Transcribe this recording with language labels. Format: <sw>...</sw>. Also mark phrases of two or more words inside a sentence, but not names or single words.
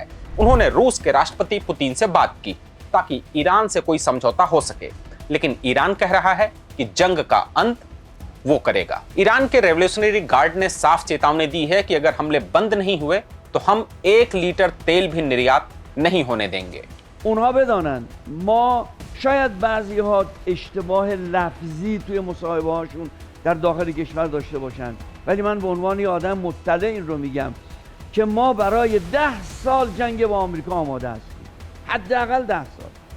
<hi>उन्होंने रूस के राष्ट्रपति पुतिन से बात की ताकि ईरान से कोई समझौता हो सके, लेकिन ईरान कह रहा है कि जंग का अंत वो करेगा। ईरान के रेवोल्यूशनरी गार्ड ने साफ चेतावनी दी है कि अगर हमले बंद नहीं हुए तो हम 1 लीटर तेल भी निर्यात नहीं होने देंगे।</hi> <fa>اونها بدانن ما شاید بعضی‌ها اشتباه لفظی توی مصاحبه هاشون در داخل کشور داشته باشن، ولی من به عنوان یه آدم مطلع این رو میگم که ما برای 10 سال جنگ با آمریکا آماده هستیم، حداقل 10 سال.</fa>